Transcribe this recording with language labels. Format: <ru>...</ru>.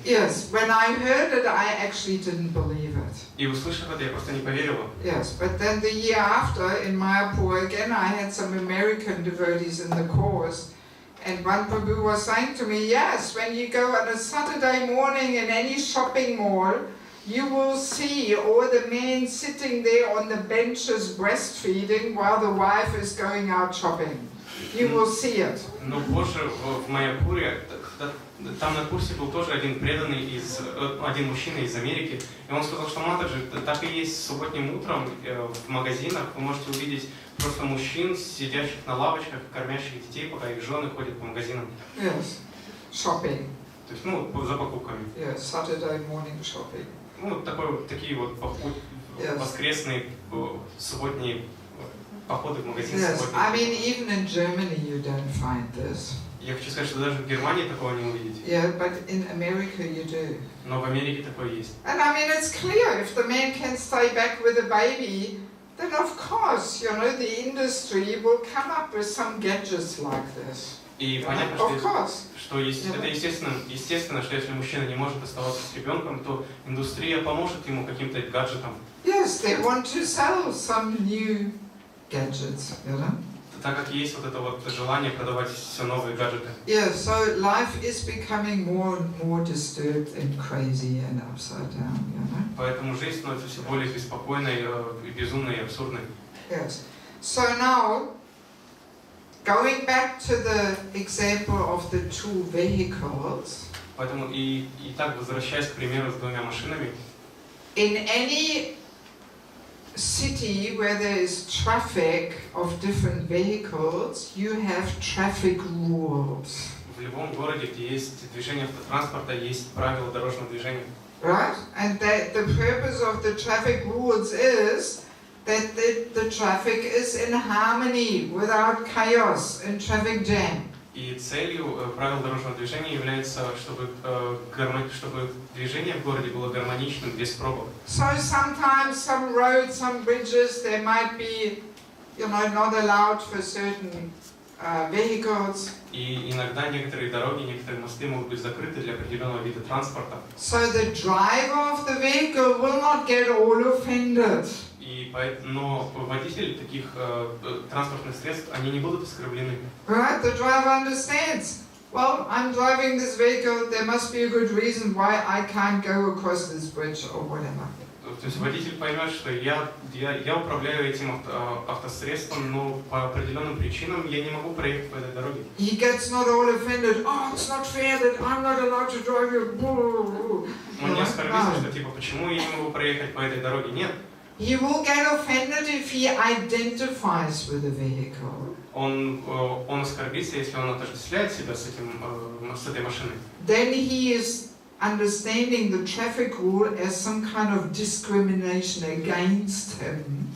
<en>Yes, when I heard it, I actually didn't believe it.</en> <ru>И услышав это, я просто не поверила.</ru> <en>Yes, but then the year after, in Mayapur again, I had some American devotees in the course, and one Prabhu was saying to me, yes, when you go on a Saturday morning in any shopping mall, you will see all the men sitting there on the benches breastfeeding while the wife is going out shopping. You will see it.</en> <ru>Но позже в Майяпуре, там на курсе был тоже один мужчина из Америки, и он сказал, что матаджи так и есть субботним утром в магазинах, вы можете увидеть просто мужчин, сидящих на лавочках, кормящих детей, пока их жены ходят по магазинам.</ru> <en>Yes, shopping.</en> <ru>То есть, за покупками.</ru> <en>Yes, Saturday morning shopping.</en> <ru>Такие воскресные, субботние походы в магазин.</ru> <en>Yes, I mean even in Germany you don't find this.</en> <ru>Я хочу сказать, что даже в Германии такого не увидите.</ru> <en>Yeah, but in America you do.</en> <ru>Но в Америке такое есть.</ru> <en>And I mean it's clear, if the man can stay back with a baby, then of course, you know, the industry will come up with some gadgets like this.</en> <ru>И понятно, что это естественно, что если мужчина не может оставаться с ребенком, то индустрия поможет ему каким-то гаджетом.</ru> <en>Yes, they want to sell some new gadgets, you know.</en> <ru>Так как есть это желание продавать все новые гаджеты.</ru> <en>Yeah, so life is becoming more and more disturbed and crazy and upside down, you know.</en> <ru>Поэтому жизнь становится все более беспокойной, безумной и абсурдной.</ru> <en>Yes. So now, going back to the example of the two vehicles.</en> <ru>Поэтому и так, возвращаясь к примеру с двумя машинами.</ru> <en>In any city where there is traffic of different vehicles, you have traffic rules.</en> <ru>В любом городе, где есть движение автотранспорта, есть правила дорожного движения.</ru> <en>Right? And that the purpose of the traffic rules is that the traffic is in harmony, without chaos and traffic jam.</en> <ru>И целью правил дорожного движения является, чтобы движение в городе было гармоничным, без пробок.</ru> <en>So sometimes some roads, some bridges, they might be, not allowed for certain vehicles.</en> <ru>И иногда некоторые дороги, некоторые мосты могут быть закрыты для определенного вида транспорта.</ru> <en>So the driver of the vehicle will not get all offended.</en> <ru>Но водители таких транспортных средств, они не будут оскорблены.</ru> <en>Right? The driver understands. Well, I'm driving this vehicle. There must be a good reason why I can't go across this bridge or whatever.</en> <ru>То есть водитель поймет, что я управляю этим автосредством, но по определенным причинам я не могу проехать по этой дороге.</ru> <en>He gets not all offended. Oh, it's not fair that I'm not allowed to drive you.</en> <ru>Он не оскорбится, что типа почему я не могу проехать по этой дороге? Нет.</ru> <en>He will get offended if he identifies with the vehicle.</en> <ru>Он оскорбится, если он отождествляет себя с этой машиной.</ru> <en>Then he is understanding the traffic rule as some kind of discrimination against him.</en>